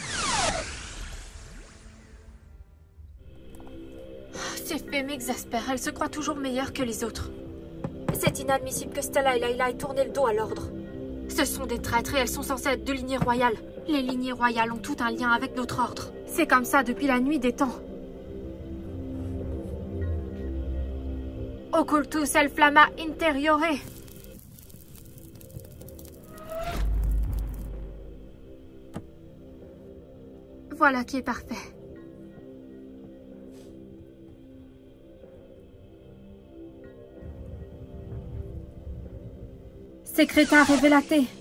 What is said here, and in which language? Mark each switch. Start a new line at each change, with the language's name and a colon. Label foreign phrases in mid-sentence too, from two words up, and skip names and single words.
French: Ces fées m'exaspèrent. Elle se croit toujours meilleure que les autres. C'est inadmissible que Stella et Layla aient tourné le dos à l'ordre. Ce sont des traîtres et elles sont censées être de lignée royale. Les lignées royales ont tout un lien avec notre ordre. C'est comme ça depuis la nuit des temps.
Latin: Occultus el flamma interiore.
French: Voilà qui est parfait.
Latin: Secreta revelate.